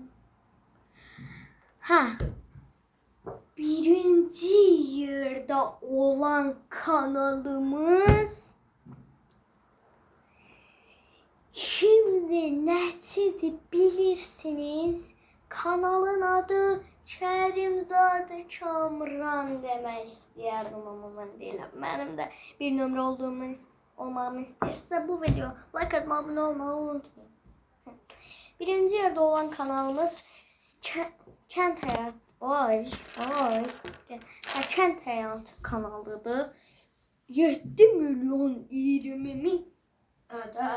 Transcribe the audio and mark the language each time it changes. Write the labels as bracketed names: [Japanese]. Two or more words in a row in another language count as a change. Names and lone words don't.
[Azerbaijani] Ha, birinci yerde olan kanalımız şimdi neçədir bilirsiniz? Kanalın adı Kerimzade Kamran demək istəyərdim ama mən deyiləm. Mənim də bir nömrə olmamı istəyirsə bu video like atmayı, abone olmayı unutmayın. Birinci yerde olan kanalımız Kent Hayat. Kent Hayat kanalıdır. 7 milyon 20 bin da.